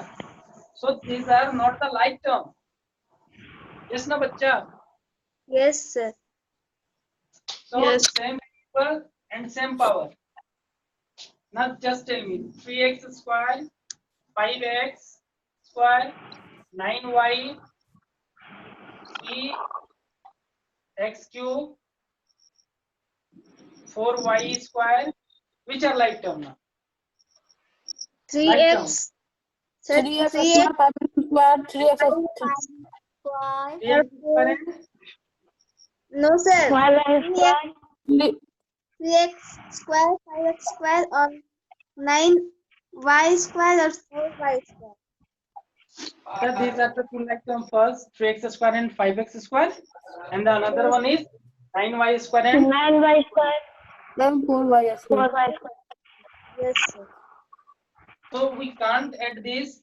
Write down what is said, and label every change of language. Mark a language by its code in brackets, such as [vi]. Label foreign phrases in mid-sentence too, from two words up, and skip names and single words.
[en] So these are not the like term. [hi] Yes, न बच्चा? [en] yes, sir. So Yes. same variable and same power. Now just tell me 3x square, 5x square, 9y, 3x cube, 4y square. Which are like term now? 3x. Sir, 3x 3x. square, 3x square. 3x square and No, sir. 3x. 3x square, 5x square और 9y square और 4y square. So these are the two like term. First 3x square and 5x square, and the another one is 9y square and 9y square. Then 4y square. 4y square. Yes, sir. so we can't add this.